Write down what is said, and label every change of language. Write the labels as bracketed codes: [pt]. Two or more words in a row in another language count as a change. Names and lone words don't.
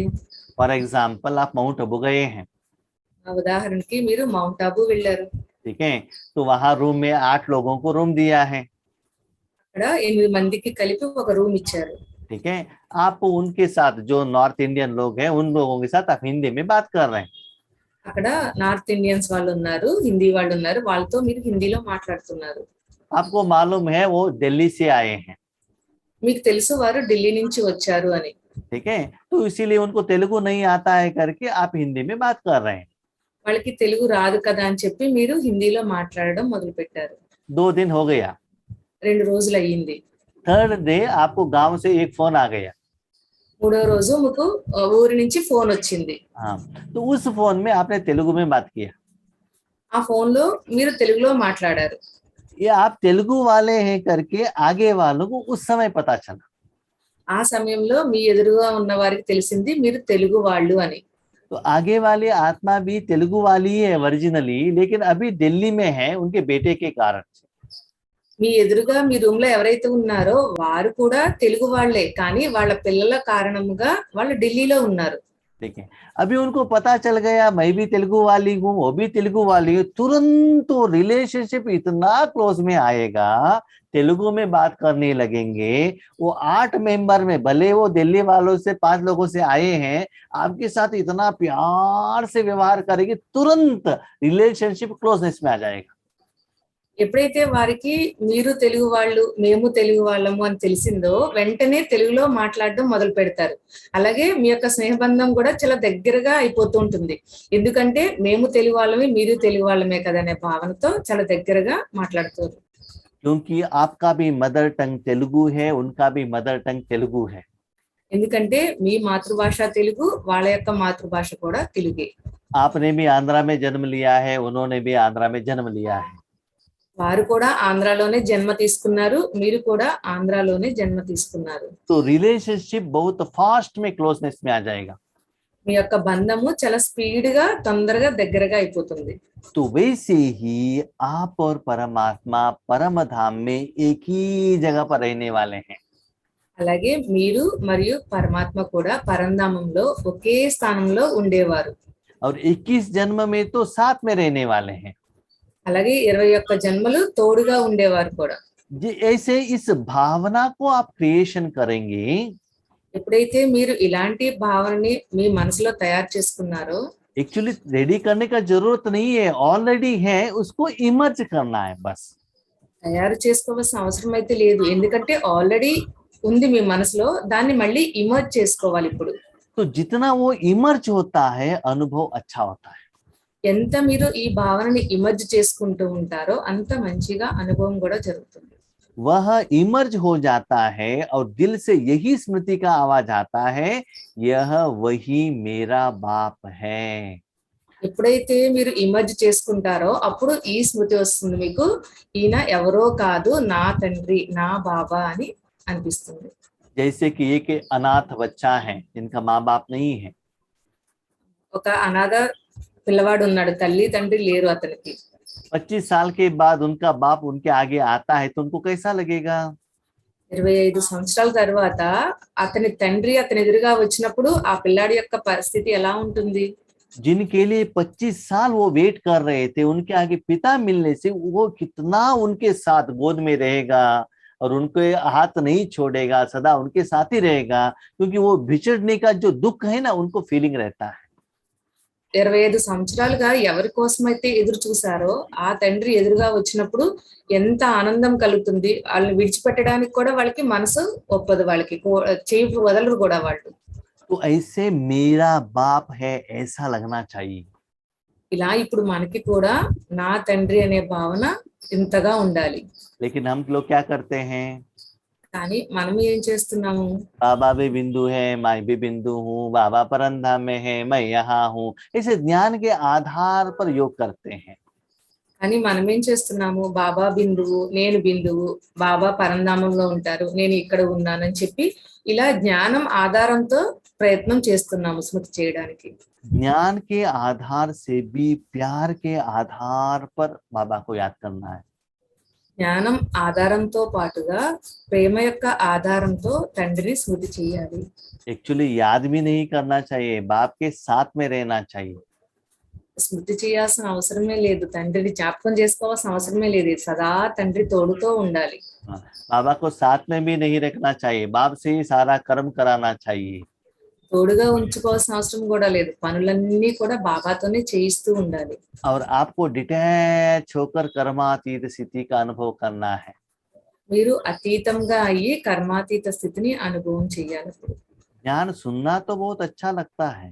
[en] for example [hi] आप माउंट आबू गए हैं, [te] ఉదాహరణకి మీరు మౌంట్ ఆబూ వెళ్ళారు. [hi] ठीक है, तो वहां रूम में 8 लोगों को रूम दिया है, [te] అక్కడ 8 మందికి కలిపి ఒక రూమ్ ఇచ్చారు. [hi] ठीक है। आप उनके साथ जो [en] North Indian [hi] लोग हैं उन लोगों के साथ आप हिंदी में बात कर रहे हैं, [te] అక్కడ [en] North Indians [te] వాళ్ళు ఉన్నారు, హిందీ వాళ్ళు ఉన్నారు, వాళ్ళతో మీరు హిందీలో మాట్లాడుతున్నారు. [hi] आपको मालूम है वो दिल्ली से आए हैं, [te] మీకు తెలుసు వారు ఢిల్లీ నుంచి వచ్చారు అని. [hi] ठीक है, तो इसीलिए उनको तेलुगु नहीं आता है करके आप हिंदी में बात कर रहे हैं। [te] వాళ్ళకి తెలుగు రాదు కదా అని చెప్పి మీరు హిందీలో మాట్లాడడం మొదలు పెట్టారు. [hi] 2 दिन हो गया, [te] 2 రోజులు అయ్యింది. [en] third day [hi] आपको गांव से एक फोन आ गया, [te] 3వ రోజు మీకు ఊరి నుంచి ఫోన్ వచ్చింది. [hi] हाँ, तो उस फोन में आपने तेलुगु में बात किया, [te] ఆ ఫోన్ లో మీరు తెలుగులో మాట్లాడారు. [hi] ये आप तेलुगु वाले हैं करके आगे वालों को उस समय पता चला। [te] ఆ సమయంలో మీ ఎదురుగా ఉన్న వారికి తెలిసింది మీరు తెలుగు వాళ్ళు అని. [hi] तो आगे वाली आत्मा भी तेलुगु वाली है ओरिजिनली, लेकिन अभी दिल्ली में है उनके बेटे के कारण से। [te] మీ ఎదురుగా మీ రూమ్ లో ఎవరైతే ఉన్నారో వారు కూడా తెలుగు వాళ్లే, కానీ వాళ్ళ పిల్లల కారణంగా వాళ్ళు ఢిల్లీలో ఉన్నారు. [hi] ठीक है, अभी उनको पता चल गया मैं भी तेलुगु वाली हूँ, वो भी तेलुगु वाली है, तुरंत वो रिलेशनशिप इतना क्लोज में आएगा, तेलुगु में बात करने लगेंगे। वो 8 मेंबर में भले वो दिल्ली वालों से 5 लोगों से आए हैं, आपके साथ इतना प्यार से व्यवहार करेंगे, तुरंत [en] relationship closeness [hi] में आ जाएगा। [te] ఎప్పుడైతే వారికి మీరు తెలుగు వాళ్ళు మేము తెలుగు వాళ్ళము అని తెలిసిందో వెంటనే తెలుగులో మాట్లాడడం మొదలు పెడతారు. అలాగే మీ యొక్క స్నేహబంధం కూడా చాలా దగ్గరగా అయిపోతూ ఉంటుంది. ఎందుకంటే మేము తెలుగు వాళ్ళమే మీరు తెలుగు వాళ్ళమే కదా అనే భావనతో చాలా దగ్గరగా మాట్లాడుతారు. [hi] क्योंकि आपका भी [en] mother tongue [hi] तेलुगु है, उनका भी [en] mother tongue [hi] तेलुगु है। [te] ఎందుకంటే మీ మాతృభాష తెలుగు, వాళ్ళ యొక్క మాతృభాష కూడా తెలుగే. [hi] आपने भी आंध्रा में जन्म लिया है, उन्होंने भी आंध्रा में जन्म लिया है, [te] వారు కూడా ఆంధ్రాలోనే జన్మ తీసుకున్నారు, మీరు కూడా ఆంధ్రాలోనే జన్మ తీసుకున్నారు. [hi] तो रिलेशनशिप बहुत फास्ट में क्लोजनेस में आ जाएगा। [te] మీ యొక్క బంధము చాలా స్పీడ్ గా తొందరగా దగ్గరగా అయిపోతుంది. [hi] तो वैसे ही आप और परमात्मा परम धाम में एक ही जगह पर रहने वाले हैं। [te] అలాగే మీరు మరియు పరమాత్మ కూడా పరంధామంలో ఒకే స్థానంలో ఉండేవారు. [hi] और 21 जन्म में तो साथ में रहने वाले हैं। [te] అలాగే 21 జన్మలు తోడుగా ఉండేవారు కూడా. [hi] ऐसे इस भावना को आप क्रिएशन करेंगे, [te] ఎప్పుడైతే మీరు ఇలాంటి భావనని మీ మనసులో తయారు చేసుకున్నారో, [en] actually ready [hi] करने का जरूरत नहीं है, ऑलरेडी है, उसको इमर्ज करना है बस। [te] తయారు చేసుకోవాల్సిన అవసరం అయితే లేదు, ఎందుకంటే ఆల్రెడీ ఉంది మీ మనసులో, దాన్ని మళ్ళీ ఇమర్జ్ చేసుకోవాలి ఇప్పుడు. [hi] तो जितना वो इमर्ज होता है अनुभव अच्छा होता है। [te] ఎంత మీరు ఈ భావనని ఇమర్జ్ చేసుకుంటూ ఉంటారో అంత మంచిగా అనుభవం కూడా జరుగుతుంది. [hi] वह इमर्ज हो जाता है और दिल से यही स्मृति का आवाज आता है, यह वही मेरा बाप है। [te] ఎప్పుడైతే మీరు ఇమర్జ్ చేసుకుంటారో అప్పుడు ఈ స్మృతి వస్తుంది మీకు, ఈయన ఎవరో కాదు నా తండ్రి నా బాబా అని అనిపిస్తుంది. [hi] जैसे कि एक अनाथ बच्चा है जिनका माँ बाप नहीं है, [te] ఒక అనాథ పిల్లవాడు ఉన్నాడు, తల్లి తండ్రి లేరు అతనికి. [hi] 25 साल के बाद उनका बाप उनके आगे आता है तो उनको कैसा लगेगा? [te] 25 సంవత్సరాల తర్వాత అతని తండ్రి అతని ఎదురుగా వచ్చినప్పుడు ఆ పిల్లాడి యొక్క పరిస్థితి ఎలా ఉంటుంది? [hi] जिनके लिए 25 साल वो वेट कर रहे थे, उनके आगे पिता मिलने से वो कितना उनके साथ गोद में रहेगा और उनके हाथ नहीं छोड़ेगा, सदा उनके साथ ही रहेगा, क्योंकि वो बिछड़ने का जो दुख है ना, उनको फीलिंग रहता है। [te] 25 సంవత్సరాలుగా ఎవరి కోసమైతే ఎదురు చూసారో ఆ తండ్రి ఎదురుగా వచ్చినప్పుడు ఎంత ఆనందం కలుగుతుంది. వాళ్ళని విడిచిపెట్టడానికి కూడా వాళ్ళకి మనసు ఒప్పదు, వాళ్ళకి చేయి వదలరు కూడా వాళ్ళు. [hi] तो ऐसे मेरा बाप है ऐसा लगना चाहिए। [te] ఇలా ఇప్పుడు మనకి కూడా నా తండ్రి అనే భావన ఇంతగా ఉండాలి. [hi] लेकिन हम लोग क्या करते हैं, [te] కానీ మనం ఏం చేస్తున్నాము, [hi] बाबा भी बिंदु है, मैं भी बिंदु हूँ, बाबा परमधाम में है, मैं यहाँ हूँ, इसे ज्ञान के आधार पर योग करते हैं। [te] కానీ మనం ఏం చేస్తున్నాము, బాబా బిందువు, నేను బిందువు, బాబా పరంధామంలో ఉంటారు, నేను ఇక్కడ ఉన్నానని చెప్పి ఇలా జ్ఞానం ఆధారంతో ప్రయత్నం చేస్తున్నాము స్మృతి చేయడానికి. [hi] ज्ञान के आधार से भी प्यार के आधार पर बाबा को याद करना है। [te] జ్ఞానం ఆధారంతో పాటుగా ప్రేమ యొక్క ఆధారంతో తండ్రిని స్మృతి చేయాలి. [hi] एक्चुअली याद भी नहीं करना चाहिए, बाप के साथ में रहना चाहिए। [te] స్మృతి చేయాల్సిన అవసరమే లేదు, తండ్రిని జ్ఞాపకం చేసుకోవాల్సిన అవసరమే లేదు, సదా తండ్రి తోడుతో ఉండాలి. [hi] बाबा को साथ में भी नहीं रखना चाहिए, बाप से ही सारा कर्म कराना चाहिए। [te] తోడుగా ఉంచుకోవాల్సిన అవసరం కూడా లేదు, పనులన్నీ కూడా బాబాతోనే చేయిస్తూ ఉండాలి. [hi] और आपको डिटैच होकर कर्मातीत स्थिति का अनुभव करना है। [te] మీరు అతీతంగా అయ్యి కర్మాతీత స్థితిని అనుభవం చేయాలి. [hi] ज्ञान सुनना तो बहुत अच्छा लगता है,